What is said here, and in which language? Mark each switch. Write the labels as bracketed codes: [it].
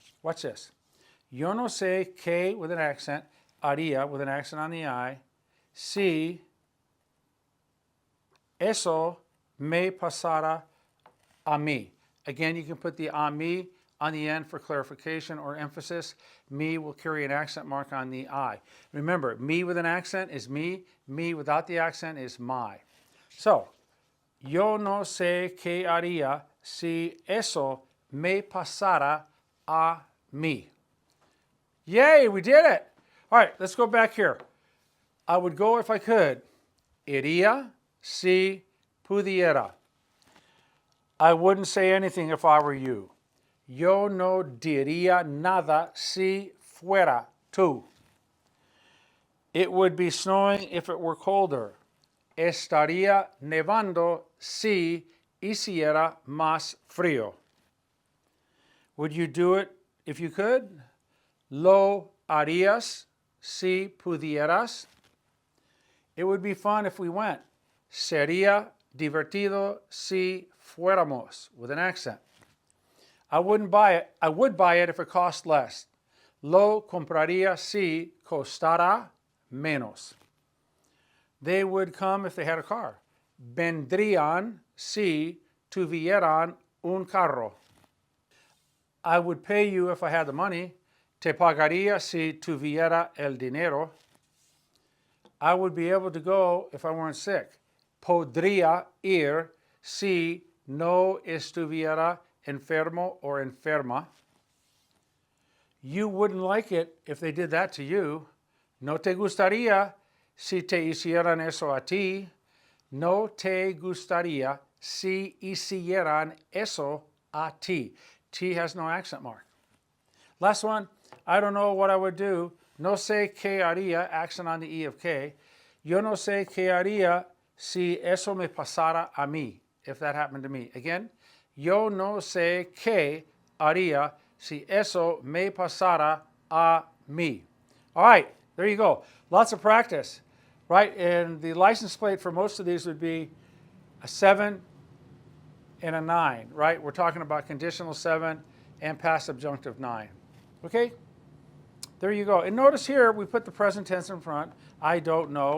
[es] Watch this. Yo no sé qué [en] with an accent, [es] haría [en] with an accent on the I, [es] si eso me pasara a mí. [en] Again, you can put the a mí on the end for clarification or emphasis. Me will carry an accent mark on the I. Remember, me with an accent is me. Me without the accent is my. [es] So, yo no sé qué haría si eso me pasara a mí. [en] Yay, we did it. All right, let's go back here. I would go if I could. [es] Iría si pudiera. [en] I wouldn't say anything if I were you. [es] Yo no diría nada si fuera tú. [en] It would be snowing if it were colder. [es] Estaría nevando si hiciera más frío. [en] Would you do it if you could? [es] Lo harías si pudieras. [en] It would be fun if we went. [es] Sería divertido si fuéramos, [en] with an accent. I wouldn't buy it. I would buy it if it cost less. [es] Lo compraría si costara menos. [en] They would come if they had a car. [es] Vendrían si tuvieran un carro. [en] I would pay you if I had the money. [es] Te pagaría si tuviera el dinero. [en] I would be able to go if I weren't sick. [es] Podría ir si no estuviera enfermo or enferma. [en] You wouldn't like it if they did that to you. [es] No te gustaría si te hicieran eso a ti. No te gustaría si hicieran eso a ti. [en] T has no accent mark. Last one, I don't know what I would do. [es] No sé qué haría, [en] accent on the E of K. [es] Yo no sé qué haría si eso me pasara a mí, [en] if that happened to me. [es] Again, yo no sé qué haría si eso me pasara a mí. [en] All right, there you go. Lots of practice, right? And the license plate for most of these would be a 7 and a 9, right? We're talking about conditional 7 and past subjunctive 9. Okay? There you go. And notice here, we put the present tense in front. I don't know.